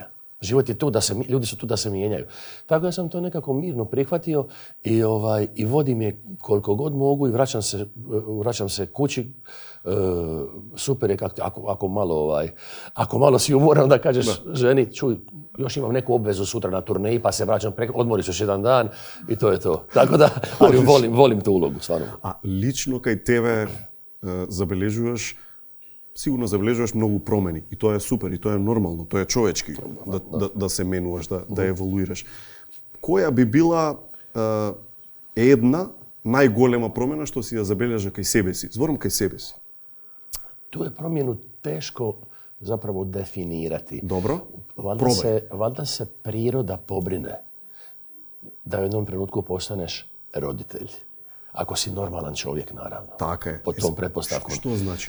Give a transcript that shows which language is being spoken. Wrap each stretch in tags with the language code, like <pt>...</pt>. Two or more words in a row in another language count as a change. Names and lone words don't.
<hr>Život je tu, ljudi su tu da se mijenjaju. Tako da sam to nekako mirno prihvatio i vodim je koliko god mogu i vraćam se kući. Super je ako malo si umoran da kažeš ženi, čuj, još imam neku obvezu sutra na turneji pa se vraćam, odmoriš još jedan dan i to je to. Tako da, ali volim tu ulogu, stvarno.</hr> <mk>А лично kај тебе сигурно забележуваш многу промени и тоа е супер и тоа е нормално, тоа е човечки да се менуваш, да еволуираш. Која би била една најголема промена што си ја забележа кај себе си? Зборам кај себе си.</mk> <hr>Tu je promjenu teško zapravo definirati. Dobro, valjda se priroda pobrine da u jednom trenutku postaneš roditelj. Ako si normalan čovjek, naravno. Tako je. Pod tom pretpostavkom. Što znači?</hr>